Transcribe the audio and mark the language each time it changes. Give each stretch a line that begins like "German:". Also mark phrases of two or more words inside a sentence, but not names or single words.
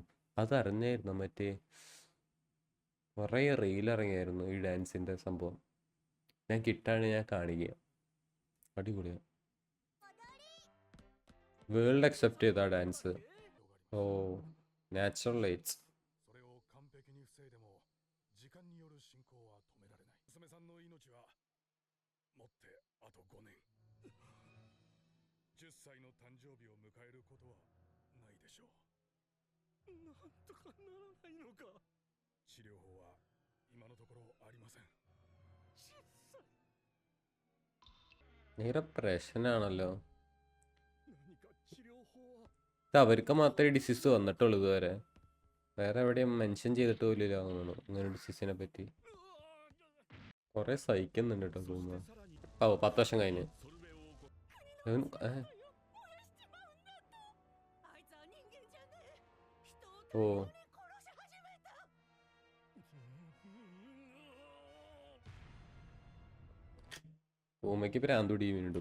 Malayalam: അതറിഞ്ഞായിരുന്നു മറ്റേ കുറേ റീൽ ഇറങ്ങിയായിരുന്നു ഈ ഡാൻസിന്റെ സംഭവം. ഞാൻ കിട്ടാണ് ഞാൻ കാണിക്കുക. അടിപൊളിയാണ്.
English: world accept
Malayalam: ചെയ്ത ഡാൻസ്.
English: oh natural lights.
Japanese: それを完璧に防いでも時間による進行は止められない。娘さんの命はもってあと5年。10歳の誕生日を迎えることはないでしょう。なんとかならないのか。治療法は今のところありません。10歳。
Malayalam: ഭയങ്കര പ്രശ്നമാണല്ലോ.
Japanese: 何か治療法は。
Malayalam: ഇത് അവർക്ക് മാത്രമേ ഡിസീസ് വന്നിട്ടുള്ളൂ ഇതുവരെ. വേറെ എവിടെയും മെൻഷൻ ചെയ്തിട്ട് പോലില്ല തോന്നുന്നു ഇങ്ങനെ ഡിസീസിനെ പറ്റി. കുറെ സഹിക്കുന്നുണ്ട് കേട്ടോ ഗൂമ. ഓ 10 വർഷം കഴിഞ്ഞ്. ഓ ഗൂമയ്ക്ക് പ്രാന്തുടി വീണ്ടും.